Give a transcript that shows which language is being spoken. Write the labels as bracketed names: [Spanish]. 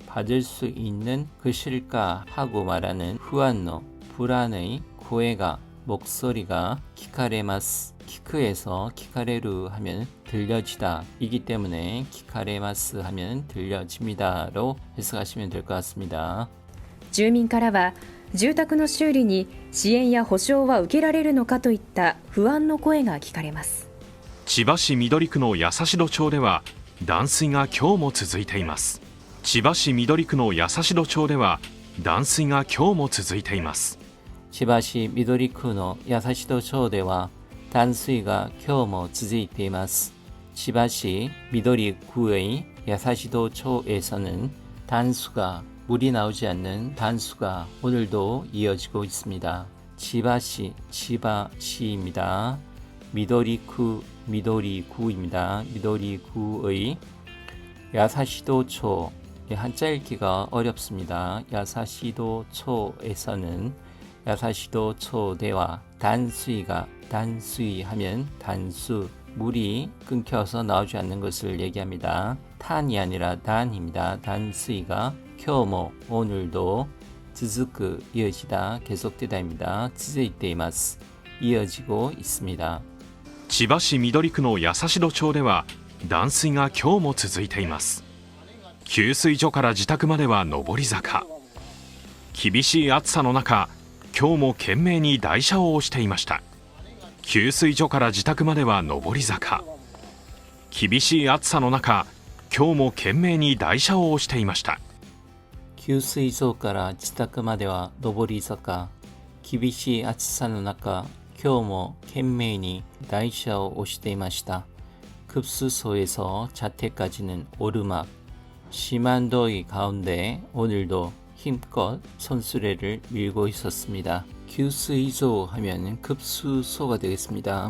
[Korean] 받을 수 있는 것일까 하고 말하는 후안노 불안의 고해가 목소리가 [Japanese] 키카레마스 [Korean] 키크에서 키카레루 하면 들려지다 이기 때문에 키카레마스 하면 들려집니다로 해석하시면 될 것 같습니다. [Japanese] 住民からは住宅の修理に支援や保証は受けられるのかといった不安の声が聞かれます。千葉市緑区の八代町では断水が今日も続いています。千葉市緑区の八代町では断水が今日も続いています。千葉市緑区の八代町では断水が今日も続いています。 [Korean] 千葉市緑区의 야사시도 초에서는 단수가 물이 나오지 않는 단수가 오늘도 이어지고 있습니다. 치바시 치바시입니다. 미도리쿠 미도리구입니다. 미도리구의 야사시도 초 한자 읽기가 어렵습니다. 야사시도 초에서는 야사시도 초대와 단수이가 단수이하면 단수 물이 끊겨서 나오지 않는 것을 얘기합니다. 탄이 아니라 단입니다. 단수이가 [Japanese] 쿄모 [Korean] 오늘도 즈즈크 이어지다 계속되다입니다. [Japanese] 즈즈이테이마스 [Korean] 이어지고 있습니다. [Japanese] 千葉市緑区の八代町では断水が今日も続いています。給水所から自宅までは上り坂。厳しい暑さの中、今日も懸命に台車を押していました。給水所から自宅までは上り坂。厳しい暑さの中、今日も懸命に台車を押していました。給水所から自宅までは上り坂。厳しい暑さの中、今日も懸命に台車を押していました。 [Korean] 급수소에서 자택까지는 오르막. 심한 더위 가운데 오늘도 힘껏 손수레를 밀고 있었습니다. 규수이조 하면 급수소가 되겠습니다.